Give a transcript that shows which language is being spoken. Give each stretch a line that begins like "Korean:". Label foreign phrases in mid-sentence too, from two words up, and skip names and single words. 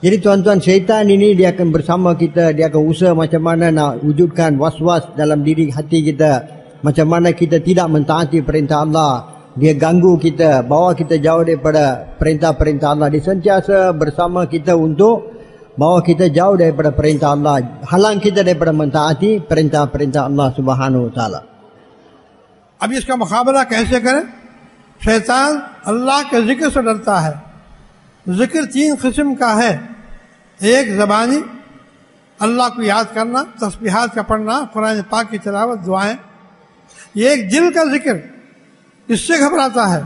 Malay: Jadi tuan-tuan, syaitan ini dia akan bersama kita, dia akan usaha macam mana nak wujudkan was-was dalam diri hati kita, macam mana kita tidak mentaati perintah Allah. Dia ganggu kita, bawa kita jauh daripada perintah-perintah Allah. Dia sentiasa bersama kita untuk bawa kita jauh daripada perintah Allah, halang kita daripada mentaati perintah-perintah
Arabic: الله سبحانه وتعالى.
Urdu: اب اس کا مقابلہ کیسے کریں؟ شیطان اللہ کے ذکر سے ڈرتا ہے. ذکر 3 قسم کا ہے. ایک زبانی، اللہ کو یاد کرنا، تسبیحات کا پڑھنا، قرآن پاک کی تلاوت، دعائیں. یہ ایک دل کا ذکر، اس سے گھبراتا ہے.